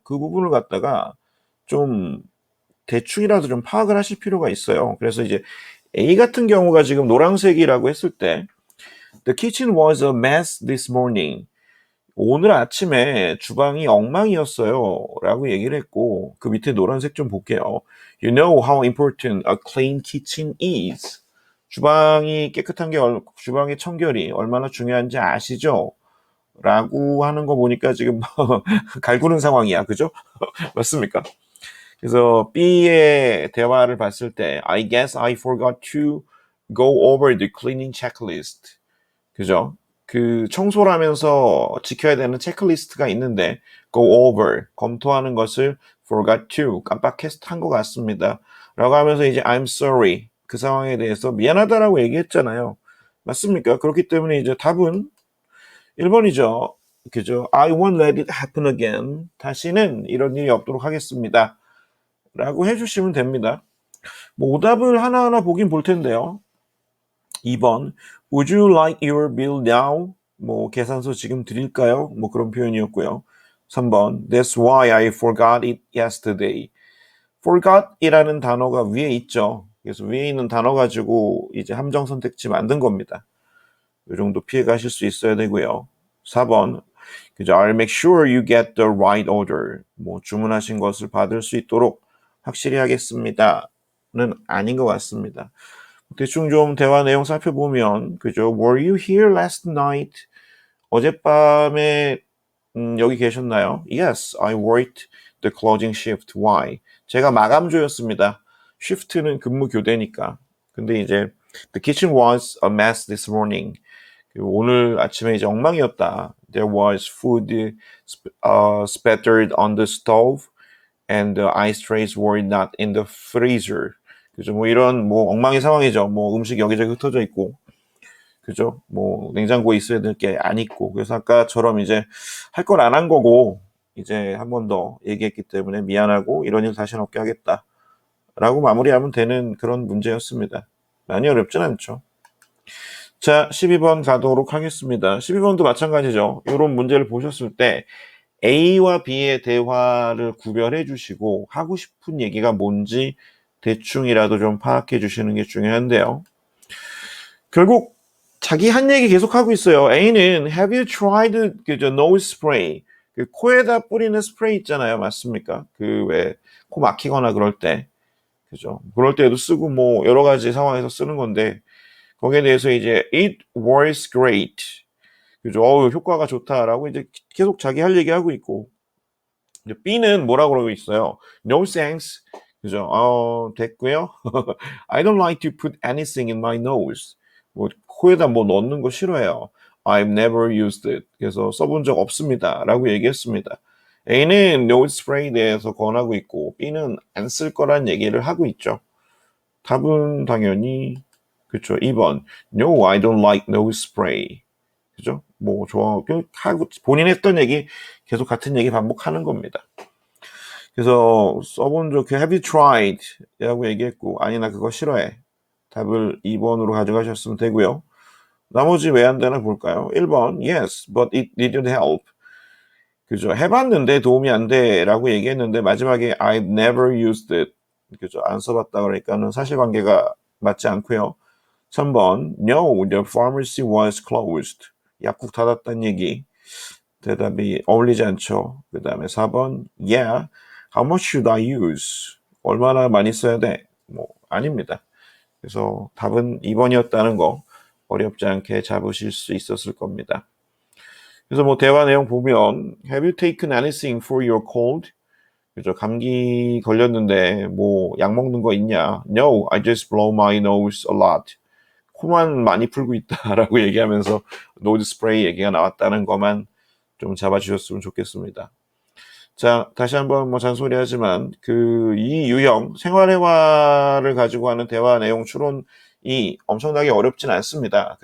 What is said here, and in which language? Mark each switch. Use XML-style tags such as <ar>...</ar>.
<ko>그 부분을 갖다가 좀 대충이라도 좀 파악을 하실 필요가 있어요. 그래서 이제 A 같은 경우가 지금 노란색이라고 했을 때,</ko> <en>The kitchen was a mess this morning.</en> <ko>오늘 아침에 주방이 엉망이었어요. 라고 얘기를 했고, 그 밑에 노란색 좀 볼게요.</ko> <en>You know how important a clean kitchen is.</en> <ko>주방이 깨끗한 게, 주방의 청결이 얼마나 중요한지 아시죠? 라고 하는 거 보니까 지금 갈구는 상황이야. 그죠? 맞습니까? 그래서 B의 대화를 봤을 때</ko> <en>I guess I forgot to go over the cleaning checklist.</en> <ko>그죠? 청소를 하면서 지켜야 되는 체크리스트가 있는데 go over, 검토하는 것을 forgot to, 깜빡한 것 같습니다. 라고 하면서 이제</ko> <en>I'm sorry,</en> <ko>그 상황에 대해서 미안하다라고 얘기했잖아요. 맞습니까? 그렇기 때문에 이제 답은 1번이죠. 그죠?</ko> <en>I won't let it happen again.</en> <ko>다시는 이런 일이 없도록 하겠습니다. 라고 해주시면 됩니다. 뭐 오답을 하나하나 보긴 볼 텐데요.</ko> <en>2번, Would you like your bill now?</en> <ko>뭐 계산서 지금 드릴까요? 뭐 그런 표현이었고요.</ko> <en>3번, That's why I forgot it yesterday.</en> <ko>forgot이라는 단어가 위에 있죠. 그래서 위에 있는 단어 가지고 이제 함정 선택지 만든 겁니다. 이 정도 피해 가실 수 있어야 되고요. 4번, 그죠?</ko> <en>I'll make sure you get the right order.</en> <ko>뭐 주문하신 것을 받을 수 있도록 확실히 하겠습니다. 는 아닌 것 같습니다. 대충 좀 대화 내용 살펴보면, 그죠?</ko> <en>Were you here last night?</en> <ko>어젯밤에 여기 계셨나요?</ko> <en>Yes, I worked the closing shift. Why?</en> <ko>제가 마감조였습니다. shift는 근무 교대니까. 근데 이제</ko> <en>the kitchen was a mess this morning.</en> <ko>오늘 아침에 이제 엉망이었다.</ko> <en>There was food spattered on the stove and the ice trays were not in the freezer.</en> <ko>그죠? 뭐 이런 뭐 엉망의 상황이죠. 뭐 음식 여기저기 흩어져 있고, 그죠? 뭐 냉장고에 있어야 될 게 안 있고. 그래서 아까처럼 이제 할 걸 안 한 거고 이제 한 번 더 얘기했기 때문에 미안하고 이런 일 다시는 없게 하겠다. 라고 마무리하면 되는 그런 문제였습니다. 많이 어렵진 않죠. 자, 12번 가도록 하겠습니다. 12번도 마찬가지죠. 이런 문제를 보셨을 때 A와 B의 대화를 구별해 주시고 하고 싶은 얘기가 뭔지 대충이라도 좀 파악해 주시는 게 중요한데요. 결국 자기 한 얘기 계속 하고 있어요.</ko> <en>A는 Have you tried 그저 nose spray?</en> <ko>코에다 뿌리는 스프레이 있잖아요. 맞습니까? 왜 코 막히거나 그럴 때. 그죠? 그럴 때도 쓰고 뭐 여러 가지 상황에서 쓰는 건데 거기에 대해서 이제</ko> <en>it works great.</en> <ko>그죠? 효과가 좋다라고 이제 계속 자기 할 얘기 하고 있고 B는 뭐라고 그러고 있어요?</ko> <en>No thanks.</en> <ko>그죠? 됐고요.</ko> <en>I don't like to put anything in my nose.</en> <ko>뭐 코에다 뭐 넣는 거 싫어해요.</ko> <en>I've never used it.</en> <ko>그래서 써본 적 없습니다. 라고 얘기했습니다. A는 nose spray에 대해서 권하고 있고 B는 안 쓸 거란 얘기를 하고 있죠. 답은 당연히 그쵸. 2번.</ko> <en>No, I don't like nose spray.</en> <ko>그죠? 뭐 좋아 하고 본인 했던 얘기 계속 같은 얘기 반복하는 겁니다. 그래서 써본 적,</ko> <en>have you tried?</en> <ko>라고 얘기했고, 아니, 나 그거 싫어해. 답을 2번으로 가져가셨으면 되고요. 나머지 왜 안 되나 볼까요?</ko> <en>1번, yes, but it didn't help.</en> <ko>그죠? 해봤는데 도움이 안 돼. 라고 얘기했는데, 마지막에</ko> <en>I've never used it.</en> <ko>그죠? 안 써봤다 그러니까는 사실관계가 맞지 않고요.</ko> <en>3번, no, the pharmacy was closed.</en> <ko>약국 닫았다는 얘기. 대답이 어울리지 않죠.</ko> <en>그 다음에 4번, yeah, how much should I use?</en> <ko>얼마나 많이 써야 돼? 뭐, 아닙니다. 그래서 답은 2번이었다는 거 어렵지 않게 잡으실 수 있었을 겁니다. 그래서 뭐 대화 내용 보면</ko> <en>Have you taken anything for your cold?</en> <ko>그죠? 감기 걸렸는데 뭐 약 먹는 거 있냐?</ko> <en>No, I just blow my nose a lot.</en> <ko>코만 많이 풀고 있다라고 얘기하면서 노즈 스프레이 얘기가 나왔다는 것만 좀 잡아주셨으면 좋겠습니다. 자, 다시 한번 뭐 잔소리하지만 이 유형 생활회화를 가지고 하는 대화 내용 추론이 엄청나게 어렵진 않습니다.</ko>